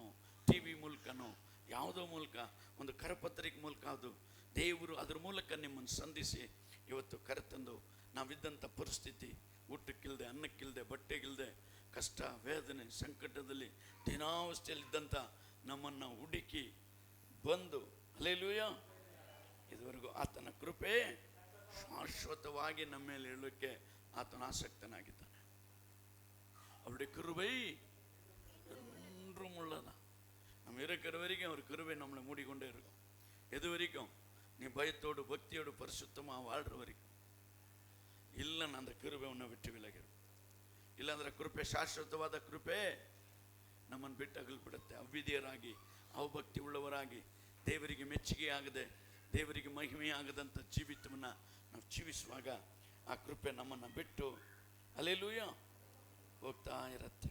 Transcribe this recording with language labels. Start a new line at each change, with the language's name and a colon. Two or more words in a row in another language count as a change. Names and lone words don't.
Kannada: TV ಮೂಲಕನೋ, ಯಾವುದೋ ಮೂಲಕ, ಒಂದು ಕರಪತ್ರಿಕೆ ಮೂಲಕ, ಅದು ದೇವರು ಅದ್ರ ಮೂಲಕ ನಿಮ್ಮನ್ನು ಸಂಧಿಸಿ ಇವತ್ತು ಕರೆತಂದು ನಾವಿದ್ದಂಥ ಪರಿಸ್ಥಿತಿ, ಊಟಕ್ಕಿಲ್ಲದೆ, ಅನ್ನಕ್ಕಿಲ್ಲದೆ, ಬಟ್ಟೆಗಿಲ್ಲದೆ, ಕಷ್ಟ, ವೇದನೆ, ಸಂಕಟದಲ್ಲಿ ದಿನಾವಸ್ಥೆಯಲ್ಲಿದ್ದಂಥ ನಮ್ಮನ್ನು ಹುಡುಕಿ ಬಂದು ಅಲ್ಲೇಲೂಯಾ ಇದುವರೆಗೂ ಆತನ ಕೃಪೆ ಶಾಶ್ವತವಾಗಿ ನಮ್ಮ ಮೇಲೆ ಹೇಳೋಕ್ಕೆ ಆತನ ಆಸಕ್ತನಾಗಿದ್ದಾನೆ.
Tamil: அவருடைய கிருபை என்றும் உள்ளதா. நம்ம இருக்கிற வரைக்கும் அவர் கிருபை நம்மளை மூடிக்கொண்டே இருக்கும். எது வரைக்கும்? நீ பயத்தோடு பக்தியோடு பரிசுத்தமாக வாழ்கிற வரைக்கும். இல்லைன்னு அந்த கிருபை உன்னை விட்டு விலகிடும்.
Kannada: ಇಲ್ಲಾಂದ್ರೆ ಕೃಪೆ, ಶಾಶ್ವತವಾದ ಕೃಪೆ ನಮ್ಮನ್ನು ಬಿಟ್ಟು ಅಗಲ್ಬಿಡುತ್ತೆ. ಅವಿಧೇಯರಾಗಿ, ಅವಭಕ್ತಿ ಉಳ್ಳವರಾಗಿ, ದೇವರಿಗೆ ಮೆಚ್ಚುಗೆ ಆಗದೆ, ದೇವರಿಗೆ ಮಹಿಮೆ ಆಗದಂಥ ಜೀವಿತವನ್ನು ನಾವು ಜೀವಿಸುವಾಗ ಆ ಕೃಪೆ ನಮ್ಮನ್ನು ಬಿಟ್ಟು ಅಲ್ಲೇಲೂಯಾ ಹೋಗ್ತಾ ಇರುತ್ತೆ.